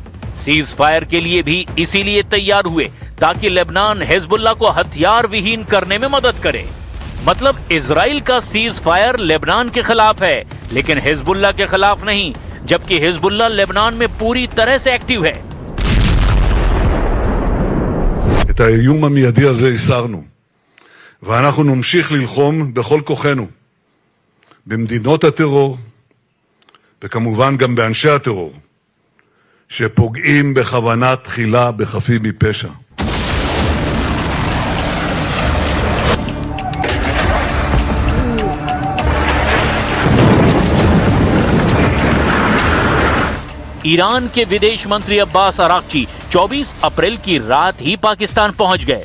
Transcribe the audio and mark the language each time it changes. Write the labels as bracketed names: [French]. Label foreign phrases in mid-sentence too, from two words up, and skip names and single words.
[English] cease fire [Hindi] के लिए भी इसीलिए तैयार हुए ताकि लेबनान हिजबुल्लाह को हथियार विहीन करने में मदद करे। मतलब इजराइल का [English] cease fire [Hindi] लेबनान के खिलाफ है, लेकिन हिजबुल्लाह के खिलाफ नहीं, जबकि हिजबुल्लाह लेबनान में पूरी तरह से एक्टिव है। [Hebrew] את האיום המיידי הזה הסרנו, ואנחנו נמשיך ללחום בכל כוחנו במדינות הטרור, וכמובן גם באנשי הטרור שפוגעים בכוונה תחילה בחפים מפשע. [Hindi] ईरान के विदेश मंत्री अब्बास अराक्ची 24 अप्रैल की रात ही पाकिस्तान पहुंच गए।